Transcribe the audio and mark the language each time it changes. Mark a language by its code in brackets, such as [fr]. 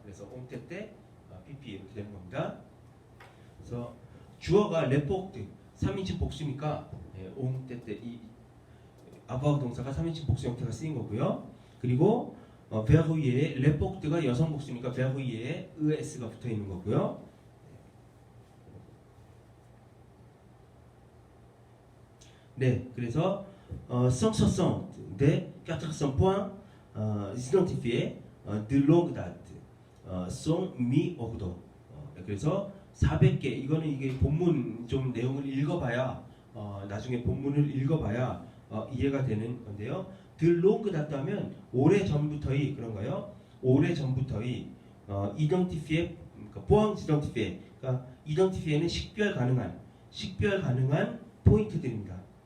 [ko] 그래서 옹테 때 pp 이렇게 되는 겁니다. 그래서 주어가 레포트 3인칭 복수니까 옹테 때 이 아부아르 동사가 3인칭 복수 형태가 쓰인 거고요. 그리고 베르이에 레포트가 여성 복수니까 베르이에 es가 붙어 있는 거고요. [fr] 네, 그래서 160 des 400 points identifiés de longue date sont mis au ordre. [ko] 그래서 400개 이거는 이게 본문 좀 내용을 읽어봐야 나중에 본문을 읽어봐야 이해가 되는 건데요. [fr] de longue date [ko] 하면 오래 전부터의 그런가요? 오래 전부터의 identifié, 그러니까 [fr] points identifié, [ko] 그러니까 identifié는 식별 가능한 포인트들입니다.